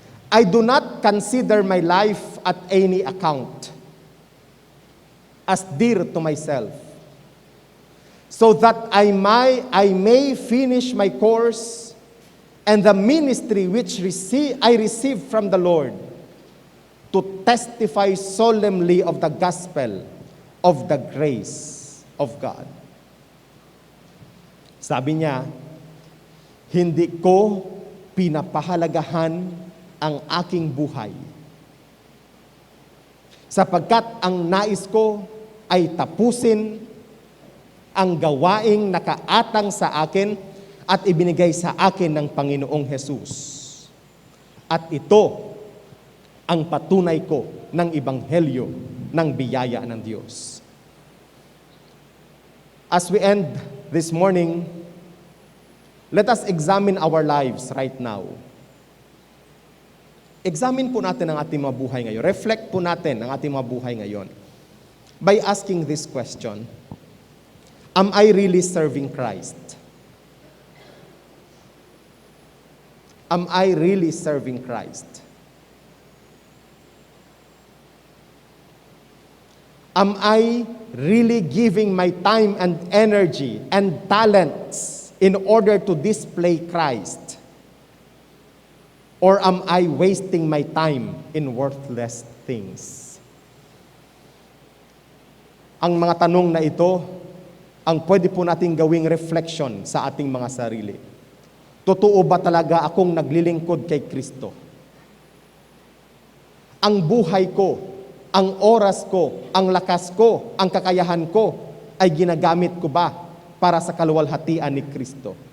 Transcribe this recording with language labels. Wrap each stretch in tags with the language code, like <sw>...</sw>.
<en>I do not consider my life at any account as dear to myself, so that I may finish my course and the ministry which I received from the Lord, to testify solemnly of the gospel of the grace of God.</en> <tl>Sabi niya, hindi ko pinapahalagahan ang aking buhay, sapagkat ang nais ko ay tapusin ang gawaing nakaatang sa akin at ibinigay sa akin ng Panginoong Hesus. At ito ang patunay ko ng ebanghelyo ng biyaya ng Diyos.</tl> <en>As we end this morning, let us examine our lives right now.</en> <tl>Examine po natin ang ating mga buhay ngayon.</tl> <en>Reflect</en> <tl>po natin ang ating mga buhay ngayon</tl> <en>by asking this question: am I really serving Christ? Am I really serving Christ? Am I really giving my time and energy and talents in order to display Christ? Or am I wasting my time in worthless things?</en> <tl>Ang mga tanong na ito, ang pwede po nating gawing reflection sa ating mga sarili. Totoo ba talaga akong naglilingkod kay Kristo? Ang buhay ko, ang oras ko, ang lakas ko, ang kakayahan ko, ay ginagamit ko ba para sa kaluwalhatian ni Kristo?</tl>